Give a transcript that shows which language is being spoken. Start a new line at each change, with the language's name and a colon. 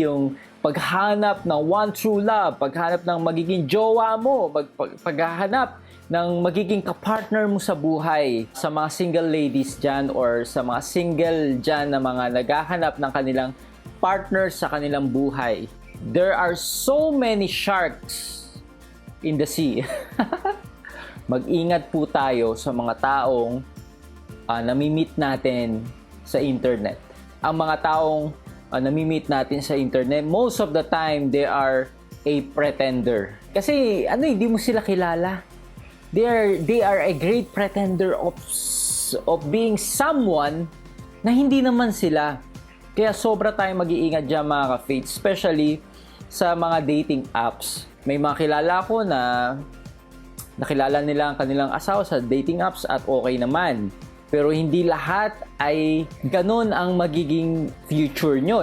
Filipino: Yung paghanap ng
English: one true love,
Filipino: paghanap ng magiging jowa mo, paghahanap ng magiging kapartner mo sa buhay. Sa mga single ladies dyan or sa mga single dyan na mga naghahanap ng kanilang partner sa kanilang buhay.
English: There are so many sharks in the sea.
Filipino: Mag-ingat po tayo sa mga taong nami-meet natin sa internet. Ang mga taong nami-meet natin sa internet,
English: most of the time, they are a pretender.
Filipino: Kasi, hindi mo sila kilala.
English: They are a great pretender of being someone
Filipino: na hindi naman sila. Kaya sobra tayong mag-iingat dyan mga ka-faith, especially sa mga dating apps. May mga kilala ko na nakilala nila ang kanilang asawa sa dating apps at okay naman. Pero hindi lahat ay ganun ang magiging future nyo.